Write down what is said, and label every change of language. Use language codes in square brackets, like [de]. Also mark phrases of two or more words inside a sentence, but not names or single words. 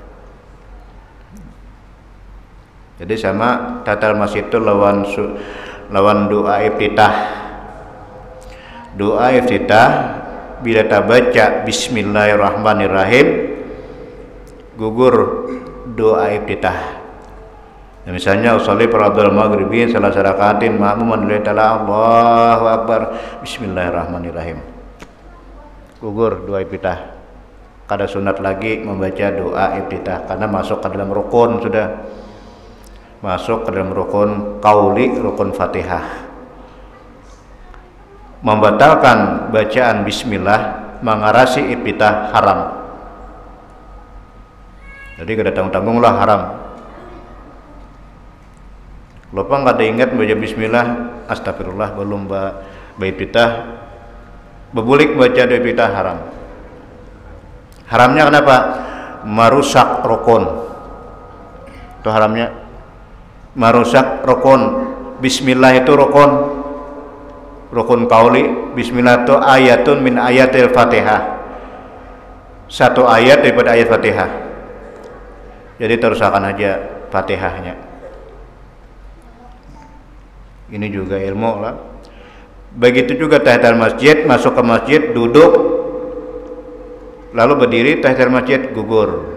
[bjn] Jadi sama [ar] تحية المسجد [bjn] itu lawan doa iftitah. Doa iftitah bila kita baca bismillahirrahmanirrahim, gugur doa iftitah. Nah, misalnya [ar] أصلي فرض المغرب ثلاث ركعات مأموما لله تعالى الله أكبر بسم الله الرحمن الرحيم. [bjn] Gugur doa iftitah. Kada sunat lagi membaca doa iftitah karena masuk ke dalam rukun, sudah masuk ke dalam [ar] ركن قولي, [bjn] rukun Fatihah. Membatalkan bacaan bismillah mengarasi iftitah haram. Jadi kada tanggung-tanggunglah haram. Lupa nggak ada ingat baca bismillah, astagfirullah belum iftitah, bebulik baca doa iftitah haram. Haramnya kenapa? Merusak rukun. Itu haramnya. Merusak rukun. Bismillah itu rukun. [ar] ركن قولي. [bjn] Bismillah itu [ar] آية من آيات الفاتحة. [bjn] Satu ayat daripada ayat Fatihah. Jadi terusakan aja Fatihahnya. Ini juga ilmu lah. Begitu juga [ar] تحية المسجد, [bjn] masuk ke masjid, duduk, lalu berdiri, [ar] تحية المسجد [bjn] gugur.